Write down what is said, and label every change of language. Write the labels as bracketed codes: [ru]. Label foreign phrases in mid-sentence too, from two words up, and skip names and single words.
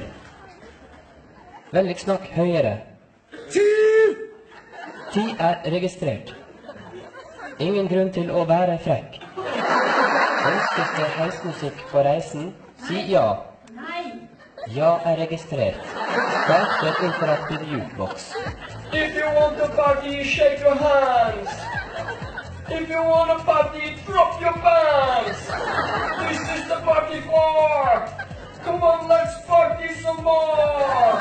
[no] Vennligst snakk høyere. 10 er registrert. Ingen grunn til å være frekk. Ønsker du heismusikk på reisen? Si ja. Ja er registrert. [en] Start the interactive jukebox. If you want to party, shake your hands. If you want to party, drop your pants. This is the party floor. Come on, let's party some more.